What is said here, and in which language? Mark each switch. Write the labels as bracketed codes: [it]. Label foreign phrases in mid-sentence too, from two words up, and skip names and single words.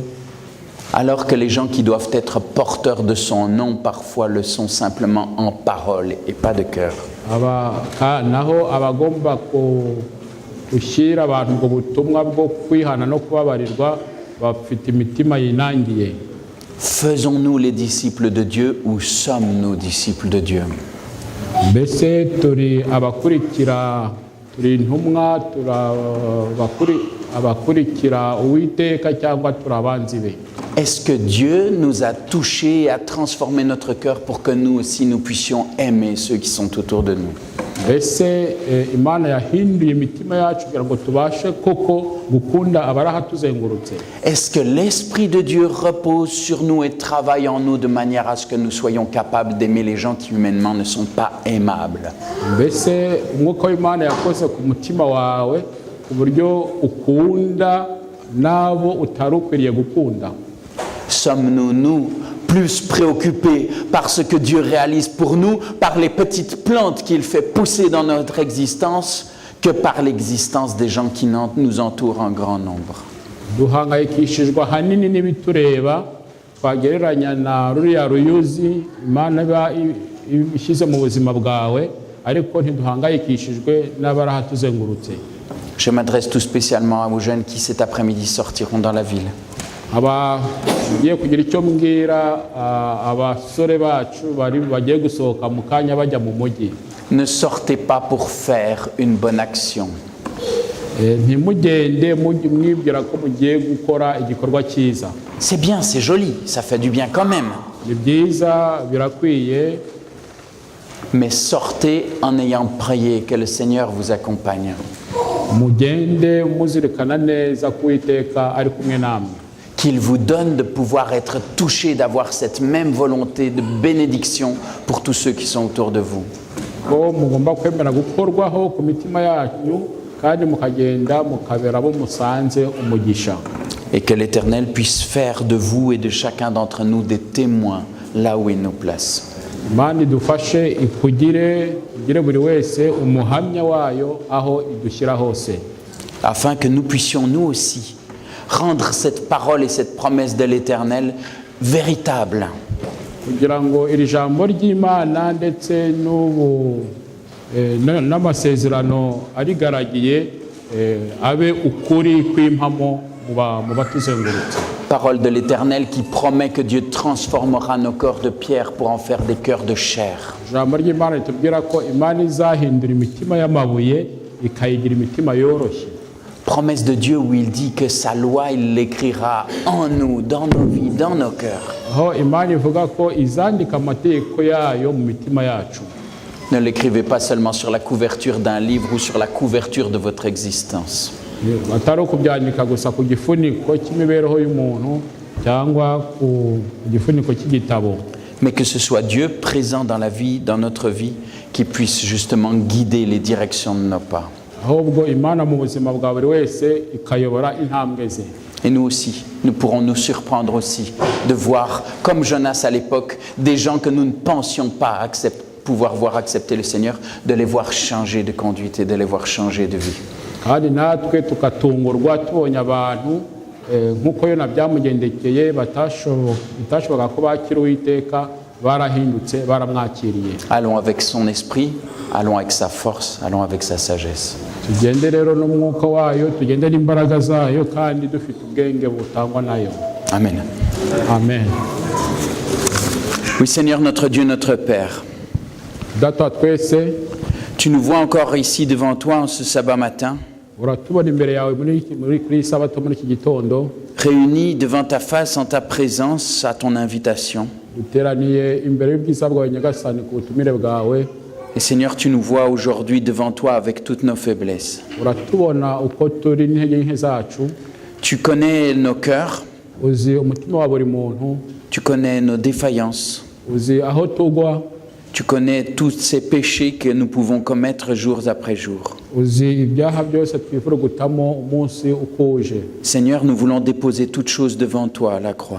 [fr] Alors que les gens qui doivent être porteurs de son nom, parfois le sont simplement en parole et pas de cœur. [rw] naho abagomba gushyira abantu ubwo butumwa bwo kwihana no kubabarirwa bafite imitima yinangiye. [fr] Faisons-nous les disciples de Dieu ou sommes-nous disciples de Dieu? [rw] mbese turi abakurikira, turi intumwa, abakurikira uwiteka cyangwa turi abanzi be? [fr] Est-ce que Dieu nous a touchés et a transformé notre cœur pour que nous aussi nous puissions aimer ceux qui sont autour de nous? [rw] mbese imana yahinduye imitima yacu kugira ngo tubashe koko gukunda abari ahatuzengurutse? [fr] Est-ce que l'Esprit de Dieu repose sur nous et travaille en nous de manière à ce que nous soyons capables d'aimer les gens qui humainement ne sont pas aimables? [rw] mbese umwuka w'imana yakoze ku mutima wawe ku buryo ukunda n'abo utari ukwiriye gukunda? [fr] Sommes-nous, nous, plus préoccupés par ce que Dieu réalise pour nous, par les petites plantes qu'il fait pousser dans notre existence, que par l'existence des gens qui nous entourent en grand nombre? [rw] duhangayikishijwe ahanini n'ibitureba, twagereranya na ruriya ruyuzi imana iba ishyize mu buzima bwawe, ariko ntiduhangayikishijwe n'abari ahatuzengurutse. [fr] Je m'adresse tout spécialement aux jeunes qui cet après-midi sortiront dans la ville. [rw] Ngiye kugira icyo mbwira abasore bacu bagiye gusohoka mu kanya bajya mu mujyi. [fr] Ne sortez pas pour faire une bonne action. [rw] ntimugende mwibwira ko mugiye gukora igikorwa cyiza. [fr] C'est bien, c'est joli, ça fait du bien quand même. [rw] ni byiza, birakwiye. [fr] Mais sortez en ayant prié, que le Seigneur vous accompagne. [rw] mugende muzirikana neza ko Uwiteka ari kumwe namwe. [fr] Qu'il vous donne de pouvoir être touché, d'avoir cette même volonté de bénédiction pour tous ceux qui sont autour de vous. [rw] ko mugomba kwemera gukorwaho ku mitima yanyu kandi mukagenda mukabera abo musanze umugisha. [fr] Et que l'Éternel puisse faire de vous et de chacun d'entre nous des témoins là où il nous place. [rw] Imana idufashe igire buri wese umuhamya wayo aho idushyira hose. [fr] afin que nous puissions nous aussi rendre cette parole et cette promesse de l'Éternel véritable. [rw] kugira ngo iri jambo ry'Imana ndetse n'amasezerano arigaragiye abe ukuri kw'impamo mu batuzengurutse. [fr] Parole de l'Éternel qui promet que Dieu transformera nos corps de pierre pour en faire des cœurs de chair. [rw] Ijambo ry'Imana ritubwira ko Imana izahindura imitima y'amabuye ikayigira imitima yoroshye. [fr] Promesse de Dieu où il dit que sa loi, il l'écrira en nous, dans nos vies, dans nos cœurs. [rw] Aho Imana ivuga ko izandika amategeko yayo mu mitima yacu. [fr] Ne l'écrivez pas seulement sur la couverture d'un livre ou sur la couverture de votre existence. [rw] Atari ukubyandika gusa ku gifuniko cy'imibereho y'umuntu cyangwa ku gifuniko cy'igitabo. [fr] Mais que ce soit Dieu présent dans la vie, dans notre vie, qui puisse justement guider les directions de nos pas. [rw] Ahubwo Imana mu buzima bwa buri wese ikayobora intambwe ze. [fr] Et nous aussi, nous pourrons nous surprendre aussi de voir, comme Jonas à l'époque, des gens que nous ne pensions pas pouvoir voir accepter le Seigneur, de les voir changer de conduite et de les voir changer de vie. [rw] Kandi natwe tukatungurwa tubonye abantu nk'uko Yona byamugendekeye batashoboraga ko bakira Uwiteka barahindutse baramwakiriye. [fr] Allons avec son esprit, allons avec sa force, allons avec sa sagesse. [rw] Tugende rero n'umwuka wayo, tugende n'imbaraga zayo kandi dufite ubwenge butangwa nayo. Amen. Amen. [fr] Oui, Seigneur, notre Dieu, notre Père. [rw] Data twese, [fr] tu nous vois encore ici devant toi en ce sabbat matin, [rw] uratubona imbere yawe kuri Sabato muri iki gitondo, [fr] réunis devant ta face en ta présence à ton invitation. [rw] duteraniye imbere y'ubwiza bwawe Nyagasani ku butumire bwawe. [fr] Et Seigneur, tu nous vois aujourd'hui devant toi avec toutes nos faiblesses. [rw] Uratubona uko turi n'intege nke zacu. [fr] Tu connais nos cœurs, [rw] Uzi umutima wa buri muntu. [fr] tu connais nos défaillances, [rw] Uzi aho tugwa. [fr] tu connais tous ces péchés que nous pouvons commettre jours après jour. [rw] Uzi ibyaha byose twifurugutamo umunsi uko uje. [fr] Seigneur, nous voulons déposer toutes choses devant toi à la croix.